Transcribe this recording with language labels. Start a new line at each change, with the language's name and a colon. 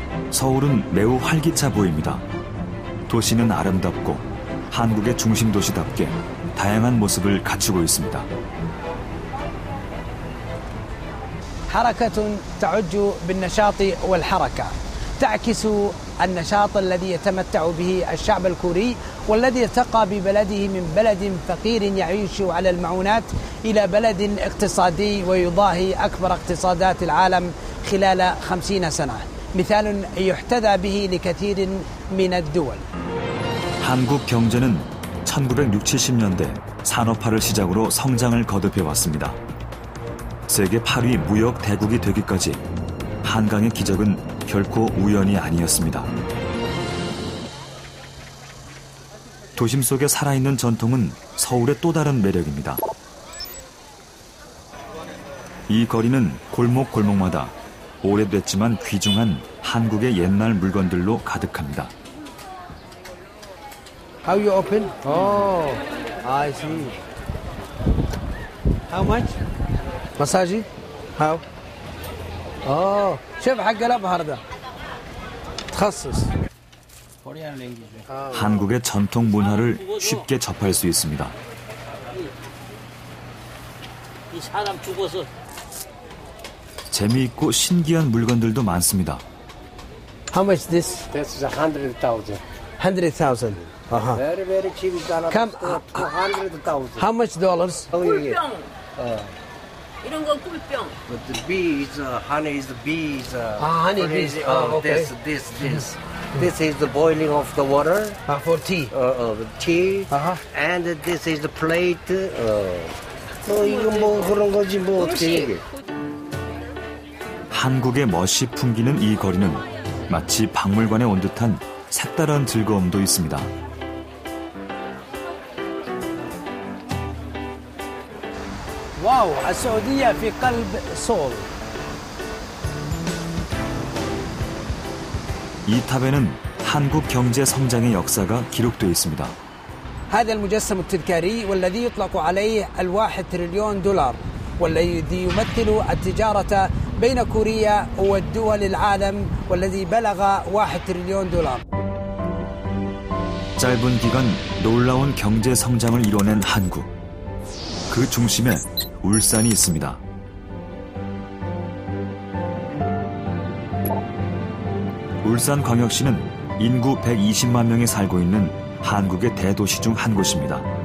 Korean: 서울은 매우 활기차 보입니다. 도시는 아름답고 한국의 중심 도시답게 다양한 모습을 갖추고 있습니다.
Arabic: حركة تعج بالنشاط والحركة تعكس النشاط الذي يتمتع به الشعب الكوري والذي ارتقى ببلده من بلد فقير يعيش على المعونات إلى بلد اقتصادي ويضاهي أكبر اقتصادات العالم خلال 50 سنة. مثال يحتذى به لكثير من الدول.
Korean: 한국 경제는 1960, 70년대 산업화를 시작으로 성장을 거듭해왔습니다. 세계 8위 무역 대국이 되기까지 한강의 기적은 결코 우연이 아니었습니다. 도심 속에 살아있는 전통은 서울의 또 다른 매력입니다. 이 거리는 골목골목마다 오래됐지만 귀중한 한국의 옛날 물건들로 가득합니다.
English: How you open? Oh, I see. How much?
Arabic: مساجي?
English: How?
Arabic: Oh, شوف حق الأبهر ده. تخصص.
Korean: 한국의 전통 문화를 쉽게 접할 수 있습니다. 이 사람 죽어서 재미있고 신기한 물건들도 많습니다.
English: How much this? This is 100,000. 100,000. Uh-huh. Very, very cheap. Come, 200,000. how much dollars?
Korean: 꿀병 이런 건 꿀병.
English: But the bees, honey is the bees. Honey bees. Oh, okay. This. This is the boiling of the water. For tea. The tea. Uh-huh. And this is the plate.
Korean: 이건 뭐 그런 거지 뭐 어떻게 얘기해. 한국의 멋이 풍기는 이 거리는 마치 박물관에 온 듯한 색다른 즐거움도 있습니다.
Arabic: واو السعودية في قلب سول.
Korean: 이 탑에는 한국 경제 성장의 역사가 기록되어 있습니다.
Arabic: هذا المجسم التذكاري والذي يطلق عليه $1 تريليون والذي يمثل التجارة بين كوريا والدول العالم والذي بلغ $1 تريليون.
Korean: 짧은 기간 놀라운 경제 성장을 이뤄낸 한국. 그 중심에 울산이 있습니다. 울산광역시는 인구 120만 명이 살고 있는 한국의 대도시 중 한 곳입니다.